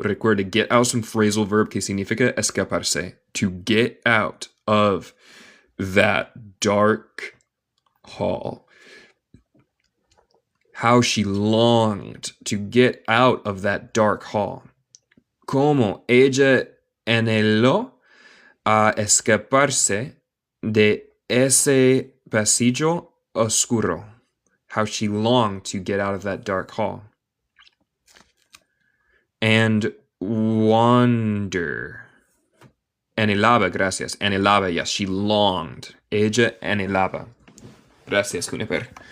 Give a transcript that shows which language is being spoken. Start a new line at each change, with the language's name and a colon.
Spanish: Recuerda, get out es un phrasal verb que significa escaparse.
English: To get out of that dark hall. How she longed to get out of that dark hall.
Spanish: Como ella anheló a escaparse de ese pasillo oscuro.
English: How she longed to get out of that dark hall. And wonder.
Spanish: Anhelaba, gracias. Anhelaba, yes,
English: she longed.
Spanish: Ella anhelaba. Gracias, Juniper.